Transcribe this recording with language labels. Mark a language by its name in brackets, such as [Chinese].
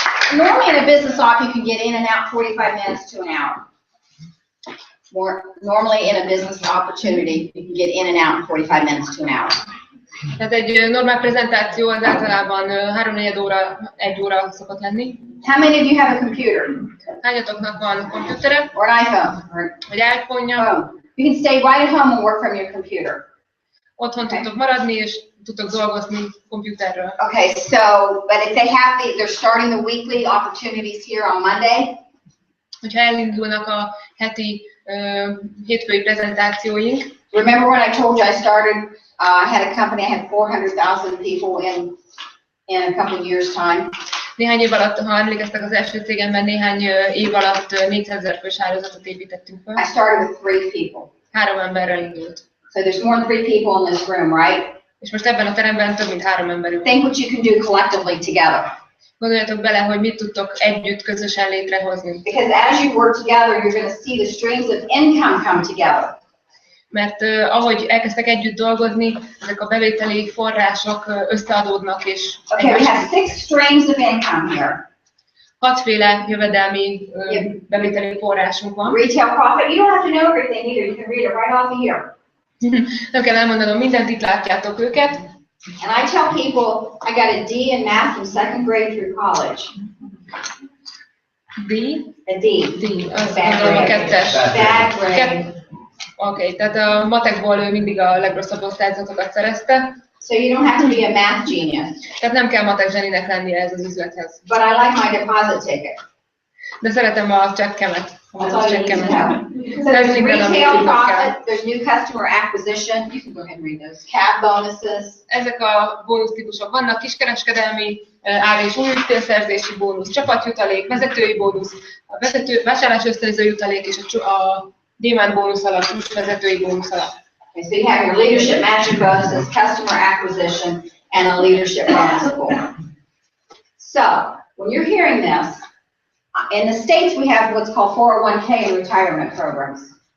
[English] And normally in a business op, you can get in and out 45 minutes to an hour. Normally in a business opportunity, you can get in and out in 45 minutes to an hour. [Hungarian] Tehát egy normál prezentáció az általában 3-4 óra, 1 óra szokott lenni. [English] How many of you have a computer? [Hungarian] Hányatoknak van komputere? [English] Or an iPhone? [Hungarian] Vagy iPhone-ja? [English] You can stay right at home and work from your computer. [Hungarian] Otthon tudtok maradni és tudtok dolgozni komputerről. [English] Okay, but if they're starting the weekly opportunities here on Monday. [Hungarian] Hogyha elindulnak a heti hétfői prezentációink. [English] Remember when I told you I started, I had a company, I had 400,000 people in a couple of years' time. [Hungarian] Néhány év alatt, ha emlékeztek, az első cégemben néhány év alatt 400 000 fős hálózatot építettünk fel. [English] I started with 3 people. [Hungarian] 3 emberrel indult. [English] So there's more than 3 people in this room, right? [Hungarian] És most ebben a teremben több mint 3 ember ül. [English] Think what you can do collectively together. [Hungarian] Gondoljatok bele, hogy mit tudtok együtt, közösen létrehozni. [English] Because as you work together, you're going to see the streams of income come together. [Hungarian] Mert ahogy elkezdtek együtt dolgozni, ezek a bevételi források összeadódnak és... [English] Okay, we have 6 streams of income here. [Hungarian] 6 féle jövedelmi bevételi forrásunk van. [English] Retail profit, you don't have to know everything either, you can read it right off of here. [Hungarian] Nem kell elmondanom mindent, itt látjátok őket. [English] And I tell people I got a D in math from 2nd grade through college. D? A D. [Hungarian] D, azt gondolom a 2-es. [English] Bad grade. [Hungarian] Oké, tehát a matekból ő mindig a legrosszabb osztályzatokat szerezte. [English] So you don't have to be a math genius. [Hungarian] Tehát nem kell matek zseninek lennie ez az üzlethez. [English] But I like my deposit ticket. [Hungarian] De szeretem a csekkemet. [English] That's all you need to know. So [Hungarian] Ez [English] there's [Hungarian] minden, amit [English] retail [Hungarian] tudnod kell. [English] profit, there's new customer acquisition, you can go ahead and read those, cab bonuses, [Hungarian] Ezek a bónusztípusok vannak: kiskereskedelmi ár és új ügyfélszerzési bónusz, csapatjutalék, vezetői bónusz, a vásárlás ösztönző jutalék és a gyémánt bónusz alatt, csúcsvezetői bónusz alatt. [English] Okay, so you have your leadership management bonuses, customer acquisition, and a leadership bonus pool. So, when you're hearing this, in the States we have what's called 401k and retirement programs.